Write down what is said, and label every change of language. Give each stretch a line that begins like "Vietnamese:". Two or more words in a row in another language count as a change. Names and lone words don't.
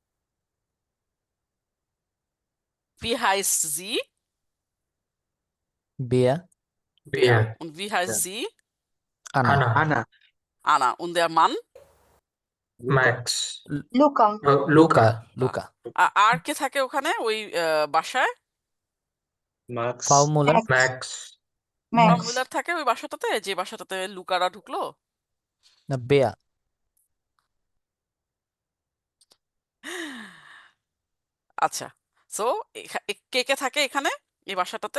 German: Wie heißt sie? Bea, Bea. Bea. Und wie heißt sie? Anna, Anna. Anna. Anna. Und der Mann? Max. লুকা Luca, Luca.
Bangla: আর কে থাকে ওখানে ওই বাসায়? মার্কস, Frau Müller, Max. ফ্রাউ ম্যাক্স মিলার থাকে ওই বাসাটাতে, যে বাসাটাতে লুকারা ঢুকলো? না Bea, আচ্ছা, সো কে কে থাকে এখানে এই বাসাটাতে?